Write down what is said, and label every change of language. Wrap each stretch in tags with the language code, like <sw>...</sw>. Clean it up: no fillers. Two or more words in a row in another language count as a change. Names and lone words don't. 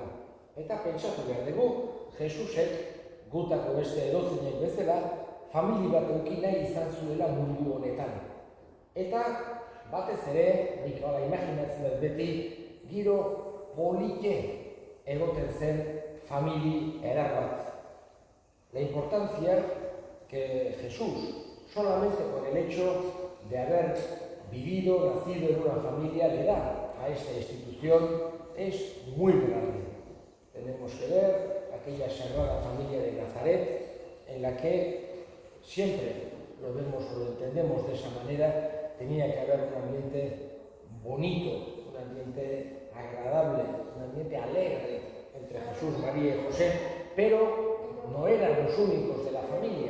<eu>Eta pentsatu behar dugu, Jesusek gutako beste edozinek bezala, famili bat eduki nahi izan zuela mundu honetan. Eta batez ere, nik hala imaginatzen dut beti, giro polite egoten zen famili erar bat.</eu> <es>La importancia que Jesús, solamente por el hecho de haber vivido, nacido en una familia, le da a esta institución es muy grande. Tenemos que ver aquella sagrada familia de Nazaret, en la que siempre lo vemos o lo entendemos de esa manera, tenía que haber un ambiente bonito, un ambiente agradable, un ambiente alegre entre Jesús, María y José, pero no eran los únicos de la familia.</es>